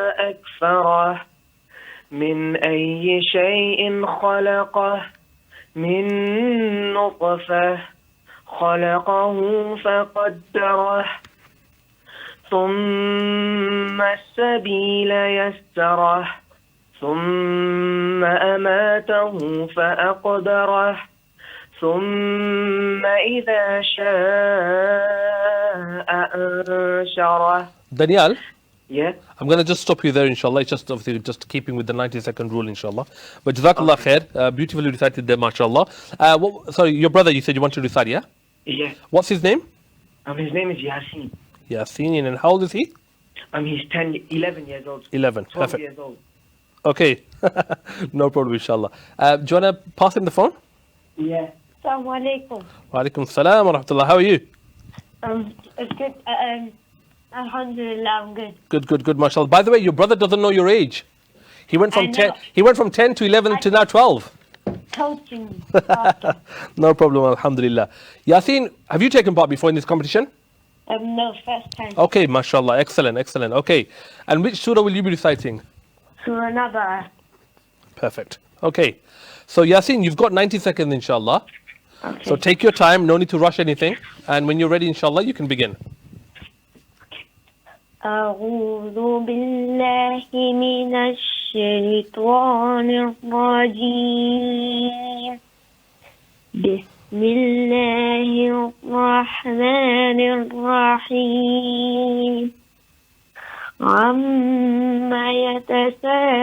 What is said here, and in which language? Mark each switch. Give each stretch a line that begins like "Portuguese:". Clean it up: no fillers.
Arabic: أكفره من أي شيء خلقه من نطفة خلقه فقدره ثم السبيل يسره ثم أماته فأقبره ثم إذا شاء أنشره.
English: Daniel? Yeah? I'm going to just stop you there, inshallah. It's just obviously just keeping with the 90-second rule, inshallah. But Jazakallah khair. Beautifully recited there, mashallah. Sorry, your brother, you said you want to recite, yeah? Yeah. What's his name? His name is Yasin. Yasin, and how old is he? He's 11 years old. 11, 12 perfect. years old. Okay, no problem, inshallah. Do you want to pass him the phone? Yeah. Assalamu alaikum. Wa alaikum salam wa rahmatullah. How are you? It's good. Alhamdulillah, I'm good. Good, mashallah. By the way, your brother doesn't know your age. He went from I 10. know. He went from 10 to 11 to now 12. Told you. No problem, alhamdulillah. Yasin, have you taken part before in this competition? No, first time. Okay, mashallah. Excellent. Okay. And which surah will you be reciting? Surah Naba. Perfect. Okay. So Yasin, you've got 90 seconds, inshallah. Okay. So take your time, no need to rush anything. And when you're ready, inshallah, you can begin.
Arabic: أعوذ بالله من الشيطان الرجيم بسم الله الرحمن الرحيم عما يتساءلون